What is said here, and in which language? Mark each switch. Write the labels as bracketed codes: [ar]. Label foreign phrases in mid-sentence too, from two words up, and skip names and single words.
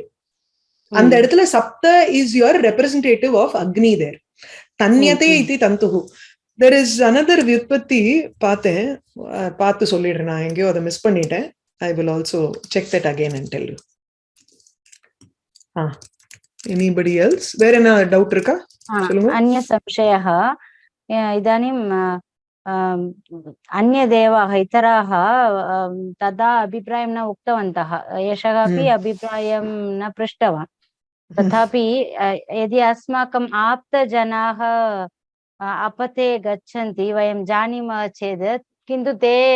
[ta] அந்த இடத்துல [en] sapta is your representative of Agni there. [sa] तन्यते इति तन्तुः. [en] there is another vyutpatti [ta] பார்த்தேன், பார்த்து சொல்லிடுறேன். நான் எங்கேயோ அதை மிஸ் பண்ணிட்டேன். [en] I will also check that again and tell you. Anybody else? [ta] வேற என்ன டவுட் இருக்கா? சொல்லுங்க. [sa] अन्य संशयः इदानीं अन्यदेवाः इतराः तदा अभिप्रायं न उक्तवन्तः, एषः अपि अभिप्रायं न पृष्टवान्, तथापि यदि अस्माकम् आप्तजनाः अपथे गच्छन्ति वयं जानीमः चेत् किन्तु ते